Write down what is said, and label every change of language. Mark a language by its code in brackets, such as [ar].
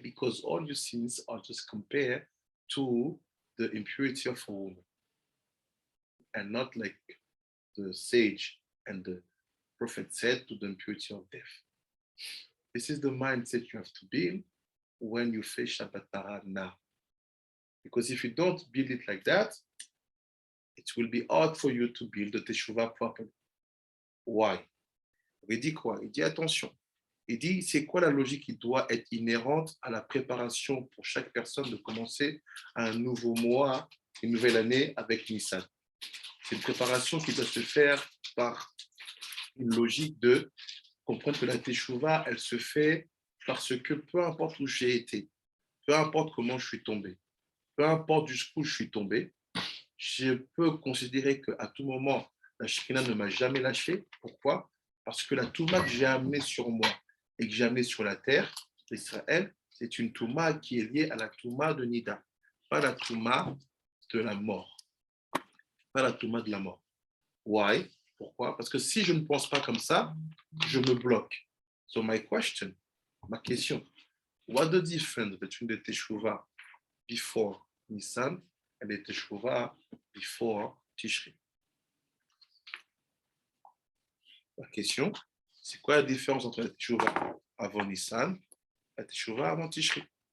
[en] Because all your sins are just compared to the impurity of a woman, and not like the sage and the prophet said to the impurity of death. This is the mindset you have to build when you face Shabbat Parah now. Because if you don't build it like that, it will be hard for you to build the Teshuvah properly. Why? [fr] Il dit quoi? Il dit attention. Il dit, c'est quoi la logique qui doit être inhérente à la préparation pour chaque personne de commencer un nouveau mois, une nouvelle année avec Nissan? C'est une préparation qui doit se faire par une logique de comprendre que la Teshuvah, elle se fait parce que peu importe où j'ai été, peu importe comment je suis tombé, peu importe jusqu'où je suis tombé, je peux considérer qu'à tout moment, la Shekinah ne m'a jamais lâché. Pourquoi? Parce que la Touma que j'ai amenée sur moi et que j'ai amenée sur la terre d'Israël, c'est une Touma qui est liée à la Touma de Nida, pas la Touma de la mort. Pas la Touma de la mort. [en] Why? [fr] Pourquoi? Parce que si je ne pense pas comme ça, je me bloque. [en] So my question, [fr] ma question, [en] what the difference between the Teshuvah before Nissan and the Teshuvah before Tishri? [fr] La question, c'est quoi la différence entre la Teshuvah avant Nissan et la Teshuvah avant Tishri?